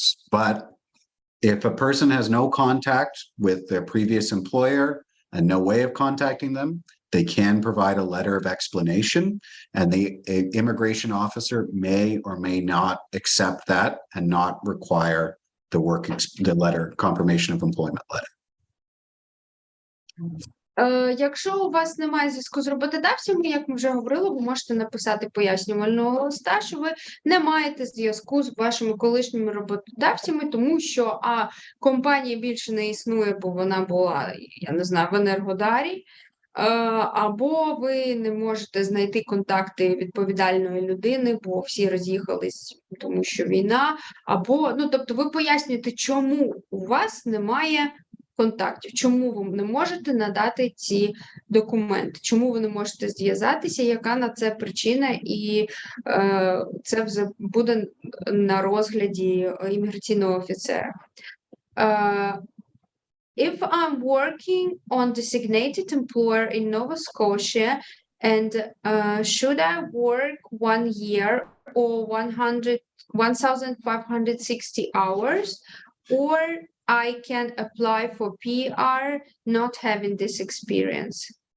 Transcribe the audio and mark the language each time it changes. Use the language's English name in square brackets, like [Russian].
[English] But if a person has no contact with their previous employer and no way of contacting them, they can provide a letter of explanation, and the immigration officer may or may not accept that and not require the letter, confirmation of employment letter. [Ukrainian] Якщо у вас немає зв'язку з роботодавцем, як ми вже говорили, ви можете написати пояснювального листа, що ви не маєте зв'язку з вашими колишніми роботодавцями, тому що компанія більше не існує, бо вона була, я не знаю, в Енергодарі, Або ви не можете знайти контакти відповідальної людини, бо всі роз'їхались, тому що війна, або, ну, тобто ви пояснюєте, чому у вас немає контактів, чому ви не можете надати ці документи, чому ви не можете зв'язатися, яка на це причина, і це буде на розгляді імміграційного офіцера. [English] If I'm working on designated employer in Nova Scotia, and should I work 1 year or 1,560 hours, or I can apply for PR not having this experience?